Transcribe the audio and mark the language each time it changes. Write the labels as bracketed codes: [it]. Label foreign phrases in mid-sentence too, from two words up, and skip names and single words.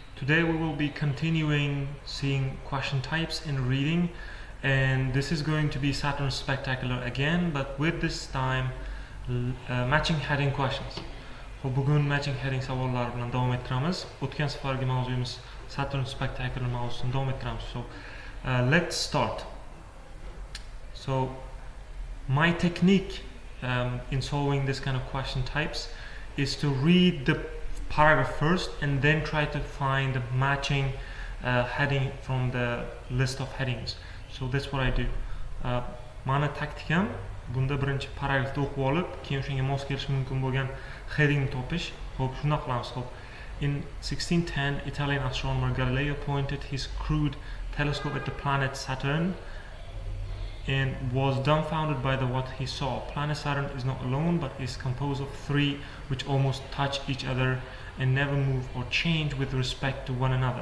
[en] Today we will be continuing seeing question types in reading, and this is going to be Saturn Spectacular again, but with this time matching heading questions. [uz] Bugun [en] matching heading [uz] savollar bilan davom ettiramiz. O'tgan safargi mavzuyimiz Saturn Spectacular mavzusini davom ettiramiz. [en] So let's start. So my technique in solving this kind of question types is to read the paragraph first and then try to find a matching heading from the list of headings. So that's what I do. [uz] Mani taktikam bunda birinchi paragrafni o'qib olib, keyin shunga mos kelishi mumkin bo'lgan headingni topish. Xo'p, shunday qilamiz. Xo'p. [en] In 1610, Italian astronomer Galileo pointed his crude telescope at the planet Saturn and was dumbfounded by what he saw. Planet Saturn is not alone, but is composed of three which almost touch each other and never move or change with respect to one another.